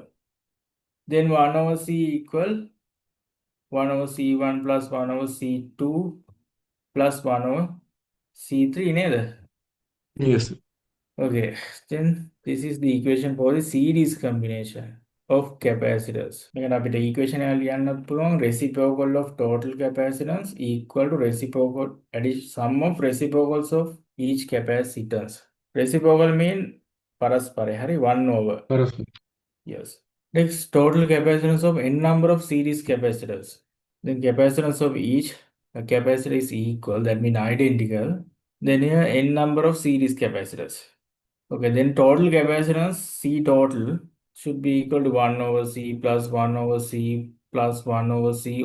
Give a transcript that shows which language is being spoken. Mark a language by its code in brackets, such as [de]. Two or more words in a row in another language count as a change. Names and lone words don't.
[en] Then 1 over C equal 1 over C1 plus 1 over C2 plus 1 over C3 neda. Yes, sir. Okay, then this is the equation for the series combination of capacitors. Again, [si] අපිට equation එක ලියන්නත් පුළුවන් [en] reciprocal of total capacitance equal to reciprocal sum of reciprocals of each capacitance. Reciprocal mean [si] පරස්පරය හරි [en] 1 over. Paraswar. Yes. Next, total capacitance of n number of series capacitors. Then capacitance of each capacitor is equal, that means identical. Then here n number of series capacitors. Okay, then total capacitance C total should be equal to 1 over C plus 1 over C plus 1 over C.